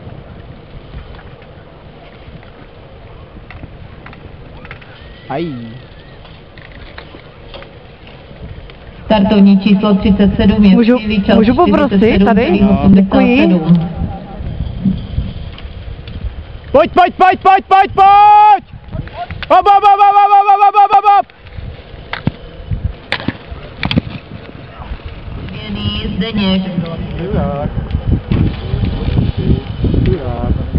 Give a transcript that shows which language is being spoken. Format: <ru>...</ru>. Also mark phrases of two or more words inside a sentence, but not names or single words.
<cs>Aj. Startovní číslo 37 je v cíli, čas můžu poprosit tady? 47,87. Pojď, pojď, pojď, pojď, pojď, pojď! Hop, hop, hop, hop, hop, hop, hop, hop, hop! Změný Zdeněk. Jurák. Jurák.</cs>